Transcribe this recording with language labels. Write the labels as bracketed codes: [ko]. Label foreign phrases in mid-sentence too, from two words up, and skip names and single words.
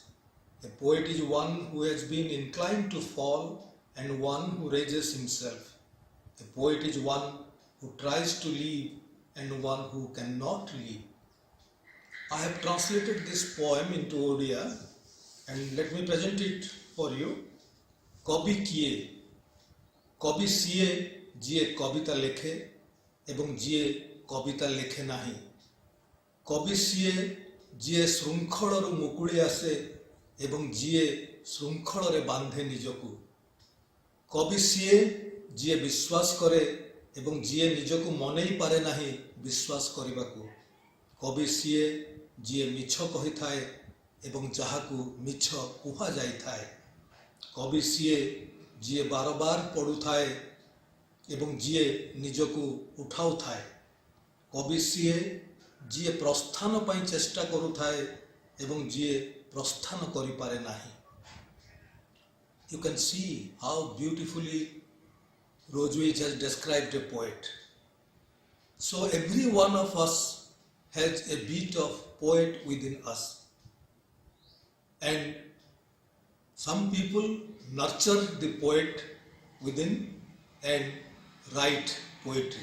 [en] A poet is one who has been inclined to fall and one who raises himself. A poet is one who tries to live and one who cannot live. I have translated this poem into Odia and let me present it for you. [or] କବି କିଏ, କବି ସିଏ ଯିଏ କବିତା ଲେଖେ ଏବଂ ଯିଏ କବିତା ଲେଖେ ନାହିଁ. କବି ସିଏ ଯିଏ ଶୃଙ୍ଖଳାରୁ ମୁକୁଳି ଆସେ ଏବଂ ଯିଏ ଶୃଙ୍ଖଳାରେ ବାନ୍ଧେ ନିଜକୁ. କବି ସିଏ ଯିଏ ବିଶ୍ୱାସ କରେ ଏବଂ ଯିଏ ନିଜକୁ ମନେଇ ପାରେ ନାହିଁ ବିଶ୍ୱାସ କରିବାକୁ। କବି ସିଏ ଯିଏ ମିଛ କହିଥାଏ ଏବଂ ଯାହାକୁ ମିଛ କୁହାଯାଇଥାଏ। କବି ସିଏ ଯିଏ ବାରବାର ପଢ଼ୁଥାଏ ଏବଂ ଯିଏ ନିଜକୁ ଉଠାଉଥାଏ। କବି ସିଏ ଯିଏ ପ୍ରସ୍ଥାନ ପାଇଁ ଚେଷ୍ଟା କରୁଥାଏ ଏବଂ ଯିଏ ପ୍ରସ୍ଥାନ କରିପାରେ ନାହିଁ। [en] You can see how beautifully Rózewicz has described a poet. So every one of us has a bit of poet within us. And some people nurture the poet within and write poetry.